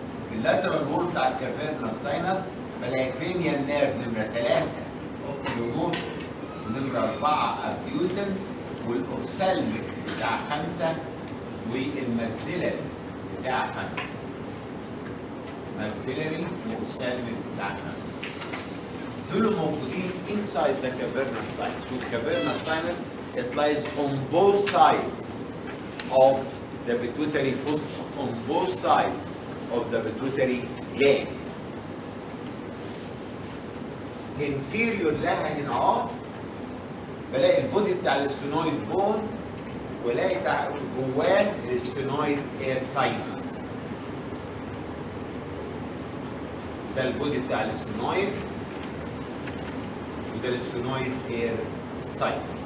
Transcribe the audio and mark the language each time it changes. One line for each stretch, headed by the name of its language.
Arabic: في اللاترال وول بتاع الكافيرنا ساينس بلاقي كرينيال نيرف نمره 3 اوكيلوموتور، نمره 4 ابديوسن، والاوفسالميك بتاع 5 والماكسيلاري بتاع 5. ماكسيلاري واوفسالميك بتاع 5 دول موجودين
English: inside the cavernous sinus. The cavernous sinus it lies on both sides of the pituitary fossa, on both sides of the pituitary gland.
Arabic: inferior لها هنا بلاقي البودي بتاع السفينويد بون، ولاقي جواه السفينويد اير ساينس. ده البودي بتاع السفينويد وده السفينويد اير ساينس.